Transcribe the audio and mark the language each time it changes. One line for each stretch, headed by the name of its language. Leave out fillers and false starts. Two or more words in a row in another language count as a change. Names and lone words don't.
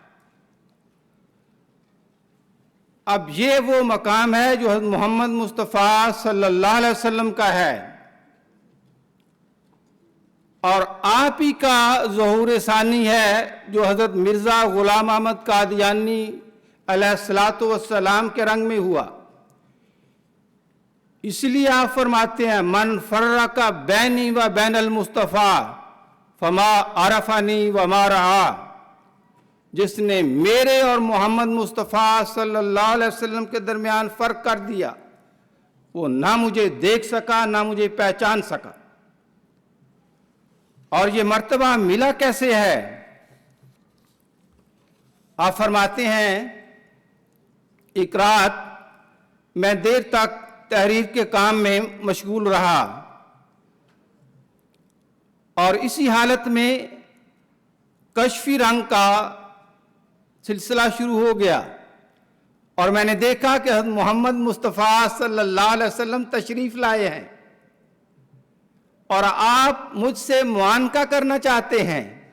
Urdu: اب یہ وہ مقام ہے جو حضرت محمد مصطفیٰ
Arabic: صلی اللہ علیہ وسلم
Urdu: کا ہے، اور آپ ہی کا ظہور ثانی ہے جو حضرت مرزا غلام احمد قادیانی
Arabic: علیہ الصلاۃ والسلام
Urdu: کے رنگ میں ہوا۔ اس لیے آپ فرماتے ہیں
Arabic: من فرق بینی و بین المصطفیٰ فما عرفنی وما رعا،
Urdu: جس نے میرے اور محمد مصطفیٰ
Arabic: صلی اللہ علیہ وسلم
Urdu: کے درمیان فرق کر دیا، وہ نہ مجھے دیکھ سکا نہ مجھے پہچان سکا۔ اور یہ مرتبہ ملا کیسے ہے؟ آپ فرماتے ہیں ایک رات میں دیر تک تحریر کے کام میں مشغول رہا، اور اسی حالت میں کشفی رنگ کا سلسلہ شروع ہو گیا، اور میں نے دیکھا کہ حضرت محمد مصطفیٰ
Arabic: صلی اللہ علیہ وسلم
Urdu: تشریف لائے ہیں اور آپ مجھ سے معانقہ کرنا چاہتے ہیں۔